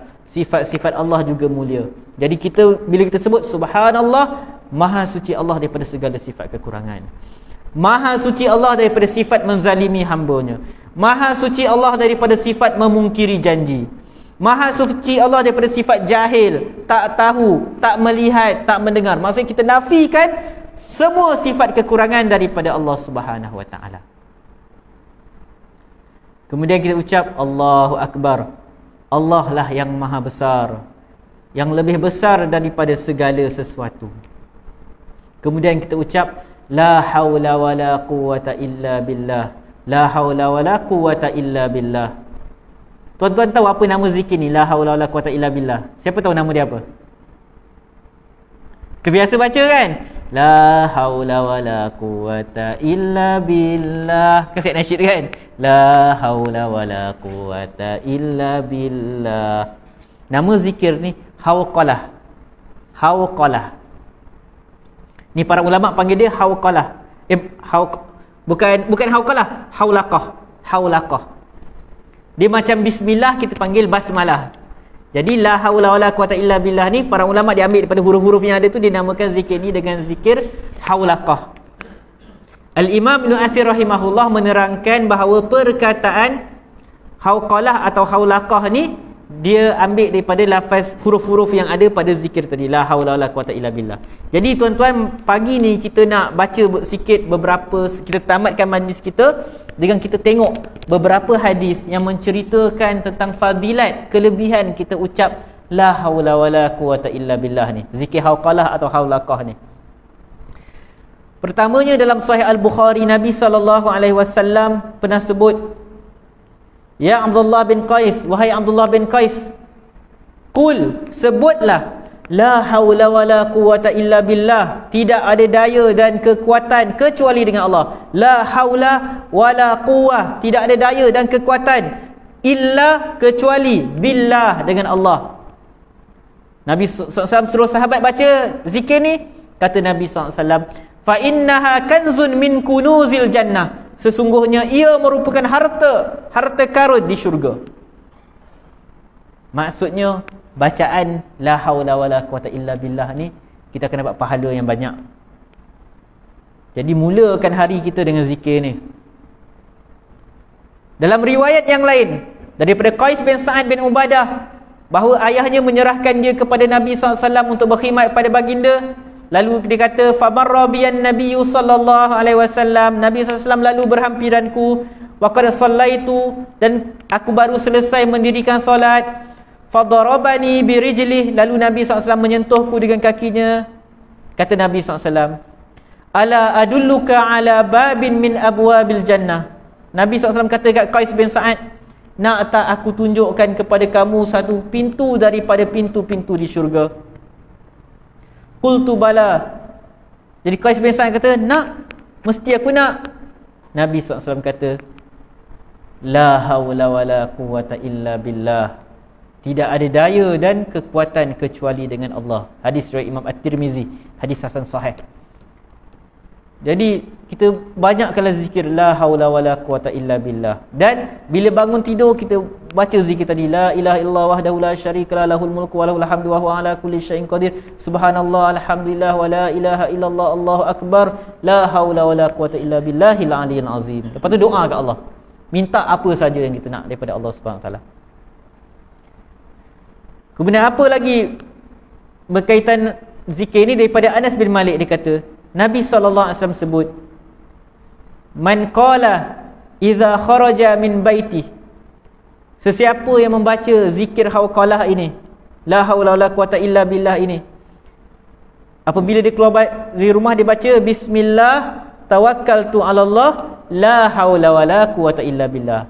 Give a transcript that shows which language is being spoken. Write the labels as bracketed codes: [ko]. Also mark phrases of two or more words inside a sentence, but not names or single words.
[ms] Sifat-sifat Allah juga mulia. Jadi bila kita sebut subhanallah, maha suci Allah daripada segala sifat kekurangan. Maha suci Allah daripada sifat menzalimi hamba-Nya. Maha suci Allah daripada sifat memungkiri janji. Maha suci Allah daripada sifat jahil, tak tahu, tak melihat, tak mendengar. Maksudnya kita nafikan semua sifat kekurangan daripada Allah [ar] سبحانه وتعالى. [ms] Kemudian kita ucap Allahu Akbar. Allah lah yang maha besar, yang lebih besar daripada segala sesuatu. Kemudian kita ucap [ar] لا حول ولا قوة إلا بالله. لا حول ولا قوة إلا بالله. [ms] Tuan-tuan tahu apa nama zikir ni, [ar] لا حول ولا قوة إلا بالله? [ms] Siapa tahu nama dia apa? Kebiasa baca kan? [ar] لا حول ولا قوة إلا بالله. [ms] Kan saya nasyid kan? [ar] لا حول ولا قوة إلا بالله. [ms] Nama zikir ni hauqalah. Hauqalah. Ni para ulama panggil dia hauqalah. Bukan hauqalah, haulaqah. Haulaqah. Dia macam bismillah, kita panggil basmalah. Jadi [ar] لا حول ولا قوة إلا بالله [ms] ni para ulama dia ambil daripada huruf-huruf yang ada tu, dinamakan zikir ni dengan zikir haulaqah. Al-Imam Ibn Athir rahimahullah menerangkan bahawa perkataan hauqalah atau haulaqah ni dia ambil daripada lafaz huruf-huruf yang ada pada zikir tadi, [ar] لا حول ولا قوة إلا بالله. [ms] Jadi tuan-tuan, pagi ni kita nak baca sikit beberapa, kita tamatkan majlis kita dengan kita tengok beberapa hadis yang menceritakan tentang fadilat, kelebihan kita ucap [ar] لا حول ولا قوة إلا بالله [ms] ni, zikir hauqalah atau haulaqah ni. Pertamanya dalam Sahih Al-Bukhari, Nabi SAW pernah sebut, ya Abdullah bin Qais, wahai Abdullah bin Qais, qul, sebutlah, [ar] لا حول ولا قوة إلا بالله, [ms] tidak ada daya dan kekuatan kecuali dengan Allah. [ar] لا حول ولا قوة, [ms] tidak ada daya dan kekuatan illa, kecuali, billah, dengan Allah. Nabi SAW suruh sahabat baca zikir ni. Kata Nabi SAW, [ar] فإنها كنز من كنوز الجنة, [ms] sesungguhnya ia merupakan harta karun di syurga. Maksudnya bacaan [ar] لا حول ولا قوة إلا بالله [ms] ni kita akan dapat pahala yang banyak. Jadi mulakan hari kita dengan zikir ni. Dalam riwayat yang lain daripada Qais bin Sa'ad bin Ubadah, bahawa ayahnya menyerahkan dia kepada Nabi SAW untuk berkhidmat pada baginda. Lalu dia kata, [ar] فمر بي النبي صلى الله عليه وسلم, [ms] Nabi SAW lalu berhampiranku, [ar] وقد صليت, [ms] dan aku baru selesai mendirikan solat. [ar] فضربني برجله, [ms] lalu Nabi SAW menyentuhku dengan kakinya. Kata Nabi SAW, [ar] ألا أدلك على باب من أبواب الجنة. [ms] Nabi SAW kata kat Qais bin Sa'ad, nak tak aku tunjukkan kepada kamu satu pintu daripada pintu-pintu di syurga? [ar] قلت بلى. [ms] Jadi Qais bin Sa'ad kata, nak, mesti aku nak. Nabi SAW kata, [ar] لا حول ولا قوة إلا بالله, [ms] tidak ada daya dan kekuatan kecuali dengan Allah. Hadis riwayat Imam At-Tirmizi, hadis hasan sahih. Jadi kita banyakkanlah zikir [ar] لا حول ولا قوة إلا بالله. [ms] Dan bila bangun tidur kita baca zikir tadi, [ar] لا إله إلا الله وحده لا شريك له، له الملك وله الحمد وهو على كل شيء قدير، سبحان الله والحمد لله ولا إله إلا الله، الله أكبر، لا حول ولا قوة إلا بالله العلي العظيم. [ms] Lepas tu doa kat Allah, minta apa saja yang kita nak daripada Allah [ar] سبحانه تعالى. [ms] Kemudian apa lagi berkaitan zikir ni daripada Anas bin Malik, dia kata Nabi SAW sebut, [ar] من قال إذا خرج من بيتي, [ms] sesiapa yang membaca zikir hauqalah ini, [ar] لا حول ولا قوة إلا بالله [ms] ini, apabila dia keluar dari rumah dia baca [ar] بسم الله توكلت على الله لا حول ولا قوة إلا بالله.